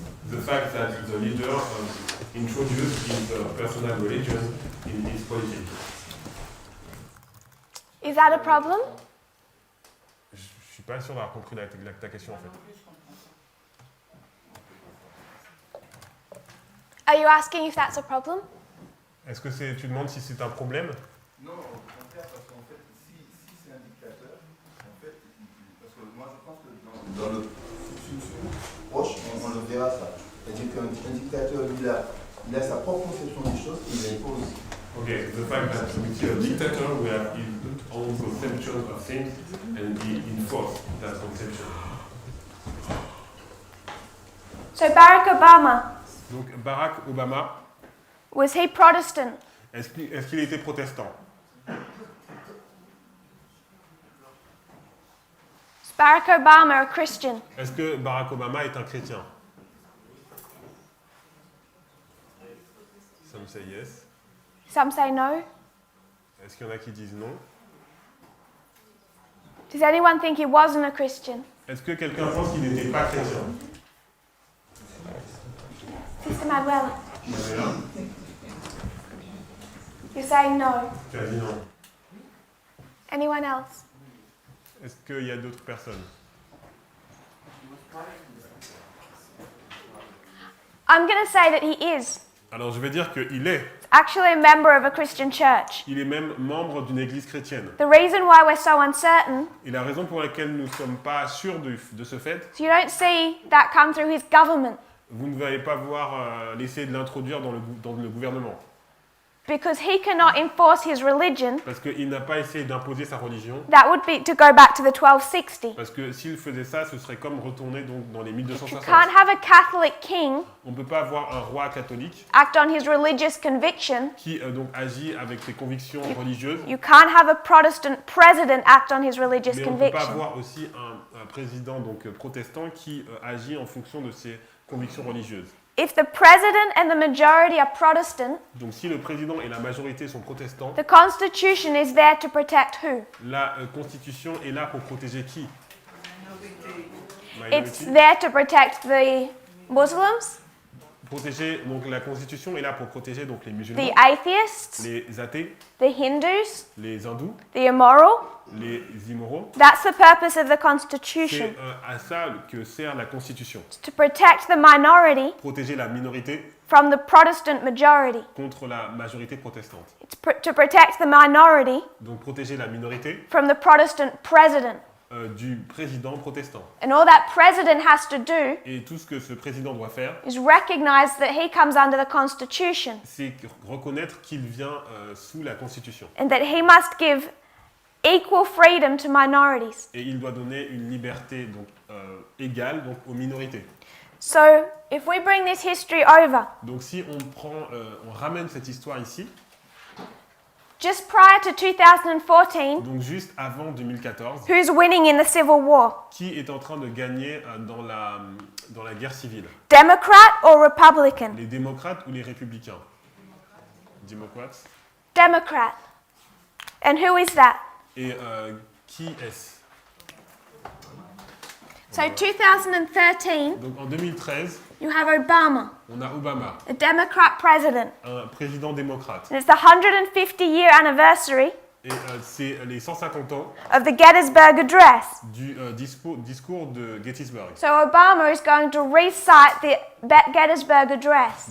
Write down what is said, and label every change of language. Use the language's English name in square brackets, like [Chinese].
[English] the fact that the leader introduced his personal religion in his politics? Is that a problem? [French] Je suis pas sûr d'avoir compris ta question en fait. [English] Are you asking if that's a problem? [French] Est-ce que tu demandes si c'est un problème? Non, au contraire, parce qu'en fait, si c'est un dictateur, en fait, parce que moi je pense que dans le futur proche, on le verra ça. C'est-à-dire qu'un dictateur, il a sa propre conception des choses et il l'impose. [English] Okay, the fact that we see a dictator who has his own conception of things and he enforces that conception. So Barack Obama, [French] Donc Barack Obama, [English] was he Protestant? [French] est-ce qu'il était protestant? [English] Is Barack Obama a Christian? [French] Est-ce que Barack Obama est un chrétien? [English] Some say yes. Some say no. [French] Est-ce qu'il y en a qui disent non? [English] Does anyone think he wasn't a Christian? [French] Est-ce que quelqu'un pense qu'il n'était pas chrétien? [English] Sister Manuela, [French] Il y en a un. [English] you're saying no. [French] Tu as dit non. [English] Anyone else? [French] Est-ce qu'il y a d'autres personnes? [English] I'm going to say that he is. [French] Alors je vais dire qu'il est. [English] Actually a member of a Christian church. [French] Il est même membre d'une église chrétienne. [English] The reason why we're so uncertain [French] Et la raison pour laquelle nous ne sommes pas sûrs de ce fait, [English] is you don't see that come through his government. [French] vous ne allez pas voir l'essayer de l'introduire dans le gouvernement. [English] Because he cannot enforce his religion. [French] Parce qu'il n'a pas essayé d'imposer sa religion. [English] That would be to go back to the 1260. [French] Parce que s'il faisait ça, ce serait comme retourner donc dans les [English] You 1260. can't have a Catholic king [French] On ne peut pas avoir un roi catholique [English] act on his religious conviction. [French] qui donc agit avec ses convictions religieuses. [English] You can't have a Protestant president act on his religious [French] Mais on ne peut pas [English] conviction. [French] avoir aussi un président donc protestant qui agit en fonction de ses convictions religieuses. [English] If the president and the majority are Protestant, [French] Donc si le président et la majorité sont protestants, [English] the Constitution is there to protect who? [French] la Constitution est là pour protéger qui? [English] It's Minority. there to protect the Muslims, [French] Protéger, donc la Constitution est là pour protéger donc les [English] the [French] musulmans, [English] atheists, [French] les athées, [English] the Hindus, [French] les hindous, [English] the immoral. [French] les immoraux. [English] That's the purpose of the [French] C'est [English] Constitution, [French] à ça que sert la Constitution. [English] to protect the minority [French] Protéger la minorité [English] from the Protestant majority. [French] contre la majorité protestante. [English] It's to protect the minority [French] Donc protéger la minorité [English] from the Protestant president. [French] du président protestant. [English] And all that president has to do [French] Et tout ce que ce président doit faire, [English] is recognize that he comes under the Constitution [French] c'est reconnaître qu'il vient sous la Constitution. [English] and that he must give equal freedom to minorities. [French] Et il doit donner une liberté donc, égale donc, aux minorités. [English] So, if we bring this history over, [French] Donc si on ramène cette histoire ici, [English] just prior to 2014, [French] donc juste avant 2014, [English] who's winning in the Civil War? [French] qui est en train de gagner dans la guerre civile? [English] Democrat or Republican? [French] Les démocrates ou les républicains? Démocrates. [English] Democrat. And who is that? [French] Et qui est-ce? [English] So 2013, [French] Donc en 2013, [English] you have Obama, [French] on a Obama, [English] a Democrat president. [French] un président démocrate. [English] And it's the 150-year anniversary [French] Et c'est les 150 ans [English] of the Gettysburg Address. [French] du discours de Gettysburg. [English] So Obama is going to recite the Gettysburg Address.